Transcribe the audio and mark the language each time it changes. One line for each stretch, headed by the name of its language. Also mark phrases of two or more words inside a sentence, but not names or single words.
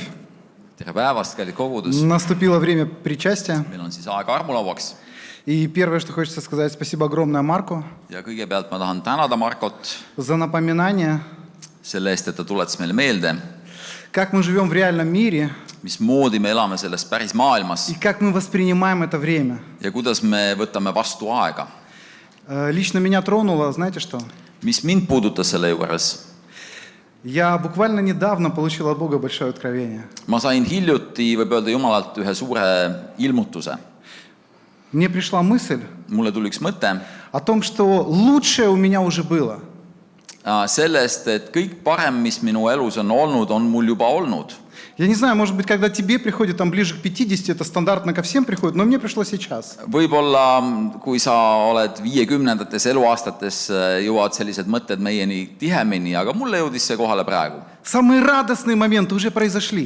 Estonian: Tere päevast, kallid kogudus.
Russian: Наступило время причастия.
Estonian: Meil on siis aeg armulauaks.
Russian: И первое, что хочется сказать, спасибо огромное Марку
Estonian: Ja kõigepealt ma tahan tänada Markot
Russian: за напоминание,
Estonian: selle eest, et ta tuletas meile meelde,
Russian: как мы живем в реальном мире
Estonian: mismoodi me elame selles päris maailmas
Russian: и как мы воспринимаем это время.
Estonian: ja kuidas me võtame vastu aega.
Russian: Лично меня тронуло, знаете что?
Estonian: Mis mind puudutas selle juures?
Russian: Я буквально недавно получил от Бога большое откровение.
Estonian: Ma sain hiljuti, võib öelda Jumalalt, ühe suure ilmutuse.
Russian: Мне пришла мысль
Estonian: Mulle tuli üks mõte
Russian: о том, что лучшее у меня уже было.
Estonian: Sellest, et kõik parem, mis minu elus on olnud, on mul juba olnud.
Russian: Я не знаю, может быть, когда тебе приходит там ближе к 50, это стандартно ко всем приходит, но мне пришло сейчас.
Estonian: Võib-olla, kui sa oled 50-ndates eluaastates, jõuavad sellised mõtted meieni tihemini, aga mulle jõudis see kohale praegu.
Russian: Самые радостные моменты уже произошли.